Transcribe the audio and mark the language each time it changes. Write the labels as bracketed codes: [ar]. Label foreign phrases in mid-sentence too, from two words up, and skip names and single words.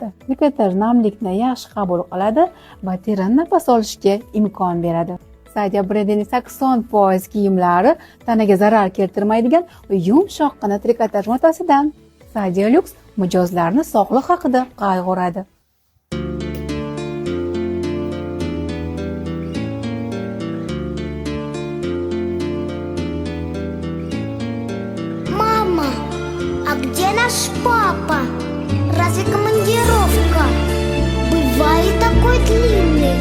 [uz] Trikotaj namlikni yaxshi qabul qiladi va terini nafas olishga imkon beradi. Sadia brendining 80% kiyimlari tanaga zarar keltirmaydigan va yumshoqqina trikotaj matosidan. Sadia Lux mijozlarning sog'liq haqida qayg'uradi. [ru] Мама, а где наш папа? Разве командировка бывает такой длинный?